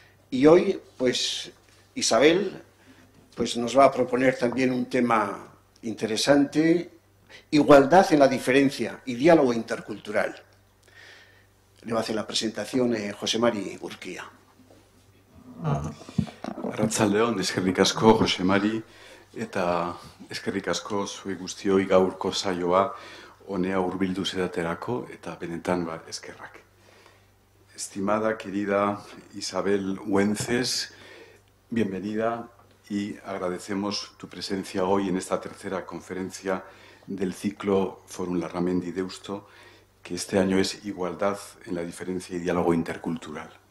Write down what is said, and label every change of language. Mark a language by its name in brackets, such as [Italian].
[Spanish] Y hoy, pues, Isabel nos va a proponer también un tema interesante: igualdad en la diferencia y diálogo intercultural. Le va a hacer la presentación José Mari Urquía. [Basque] Arratsaldeon, eskerrik asko Jose Mari, eta eskerrik asko zuei guztioi gaurko saioa honea hurbildu zeraterako, eta benetan eskerrak. [Spanish] Estimada, querida Isabel Güences, bienvenida y agradecemos tu presencia hoy en esta tercera conferencia del ciclo Forum Larramendi Deusto, que este año es Igualdad en la diferencia y diálogo intercultural.